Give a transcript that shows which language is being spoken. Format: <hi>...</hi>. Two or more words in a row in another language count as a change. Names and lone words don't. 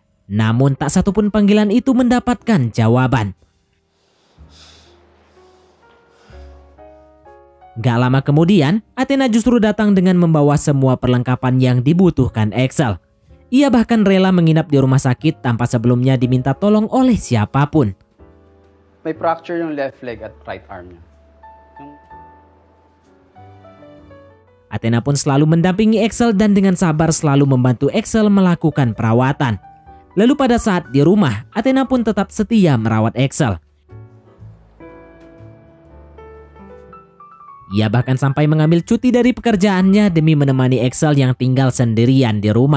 <id>Namun tak satupun panggilan itu mendapatkan jawaban. Gak lama kemudian, Athena justru datang dengan membawa semua perlengkapan yang dibutuhkan Axel. Ia bahkan rela menginap di rumah sakit tanpa sebelumnya diminta tolong oleh siapapun.</id> <tl>May fracture yung</tl> <en>left leg</en> <tl>at</tl> <en>right arm</en> <tl>niya.</tl> <id>Athena pun selalu mendampingi Axel dan dengan sabar selalu membantu Axel melakukan perawatan. Lalu pada saat di rumah, Athena pun tetap setia merawat Axel. Ia bahkan sampai mengambil cuti dari pekerjaannya demi menemani Axel yang tinggal sendirian di rumah.</id>